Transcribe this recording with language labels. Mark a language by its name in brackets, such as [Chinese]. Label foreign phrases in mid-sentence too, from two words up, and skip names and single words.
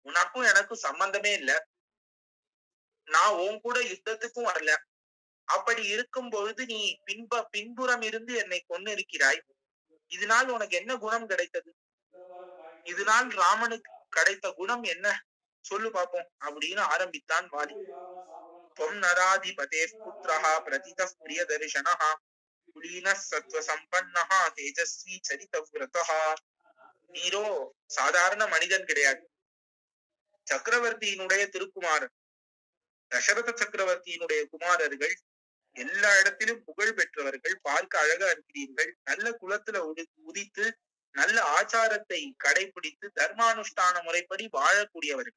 [Tamil] உனக்கும் எனக்கும் சம்பந்தமே இல்ல. நான் உன் கூட யுத்தத்துக்கும் வரல. அப்படி இருக்கும் பொழுது நீ பின்புறம் இருந்து என்னை கொன்னு இருக்கிறாய். இதனால் உனக்கு என்ன குணம் கிடைத்தது? இதனால் ராமனுக்கு கிடைத்த குணம் என்ன? சொல்லு பார்ப்போம் அப்படின்னு ஆரம்பித்தான் வாலி. [Sanskrit] त्वं नराधिपतेः पुत्रः प्रतितः प्रियदर्शनः कुलीनः सत्त्वसम्पन्नः तेजस्वी चरितव्रतः. [Tamil] நீரோ சாதாரண மனிதன் கிடையாது. சக்கரவர்த்தியினுடைய திருக்குமாரன். தசரத சக்கரவர்த்தியினுடைய குமாரர்கள். எல்லா இடத்திலும் புகழ் பெற்றவர்கள். பார்க்க அழகா இருக்கிறீர்கள். நல்ல குலத்துல உதித்து நல்ல ஆச்சாரத்தை கடைபிடித்து தர்மானுஷ்டான முறைப்படி வாழக்கூடியவர்கள்.